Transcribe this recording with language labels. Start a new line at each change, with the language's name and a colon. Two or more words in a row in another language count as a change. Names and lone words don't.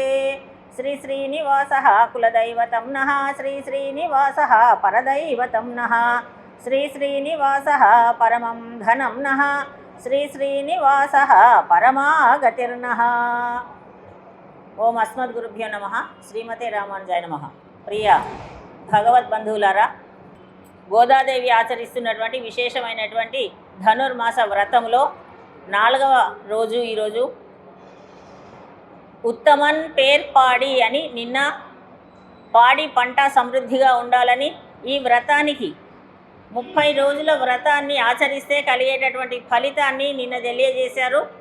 Sanskrit: श्री श्रीनिवासः कुलदैवतं नः श्री श्रीनिवासः परदैवतं नः श्री श्रीनिवासः परमं धनं नः श्री श्रीनिवासः परमागतिर्नः। ओम अस्मद्गुरुभ्यो नमः। श्रीमते रामानुजाय नमः।
Telugu: प्रिय భగవద్బంధువులారా, గోదాదేవి ఆచరిస్తున్నటువంటి విశేషమైనటువంటి ధనుర్మాస వ్రతంలో 4వ రోజు ఈరోజు
Tamil: உத்தமன் பேர்பாடி
Telugu: అని, నిన్న పాడి పంట సమృద్ధిగా ఉండాలని ఈ వ్రతానికి 30 రోజుల వ్రతాన్ని ఆచరిస్తే కలిగేటటువంటి ఫలితాన్ని నిన్న తెలియజేశారు.